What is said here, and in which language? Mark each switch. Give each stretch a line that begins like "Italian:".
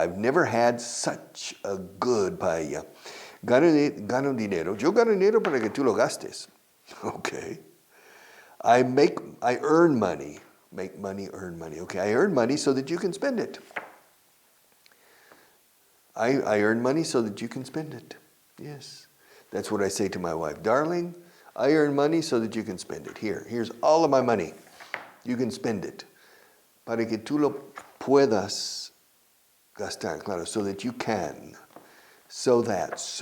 English: I've never had such a good paella.
Spanish: Gano dinero. Yo gano dinero para que tú lo gastes.
English: Okay. I earn money. Make money, earn money. Okay, I earn money so that you can spend it. I earn money so that you can spend it. Yes. That's what I say to my wife. Darling, I earn money so that you can spend it. Here's all of my money. You can spend it.
Spanish: Para que tú lo puedas gastar, claro,
English: so that you can. So that.